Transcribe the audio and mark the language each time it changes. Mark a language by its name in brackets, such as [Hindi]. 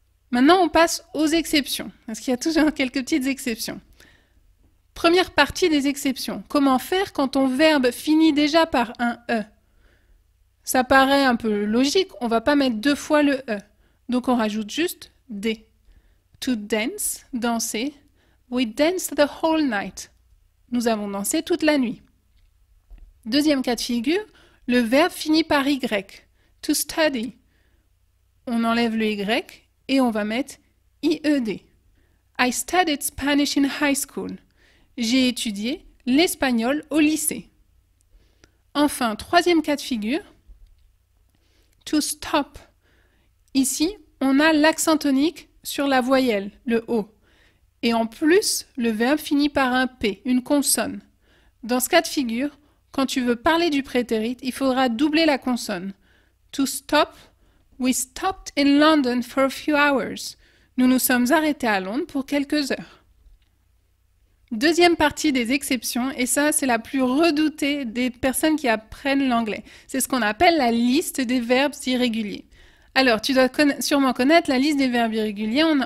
[French] Maintenant, on passe aux exceptions, parce qu'il y a toujours quelques petites exceptions. Première partie des exceptions. Comment faire quand ton verbe finit déjà par un E? Ça paraît un peu logique, on ne va pas mettre 2 fois le E. Donc on rajoute juste D. To dance, danser. [English] We danced the whole night. [French] Nous avons dansé toute la nuit. Deuxième cas de figure, le verbe finit par Y. To study. On enlève le Y et on va mettre IED. [English] I studied Spanish in high school. [French] J'ai étudié l'espagnol au lycée. Enfin, troisième cas de figure, to stop. Ici, on a l'accent tonique sur la voyelle, le O. Et en plus, le verbe finit par un P, une consonne. Dans ce cas de figure, quand tu veux parler du prétérit, il faudra doubler la consonne. [English] To stop, we stopped in London for a few hours. [French] Nous nous sommes arrêtés à Londres pour quelques heures. Deuxième partie des exceptions, et ça c'est la plus redoutée des personnes qui apprennent l'anglais. C'est ce qu'on appelle la liste des verbes irréguliers. Alors, tu dois sûrement connaître la liste des verbes irréguliers.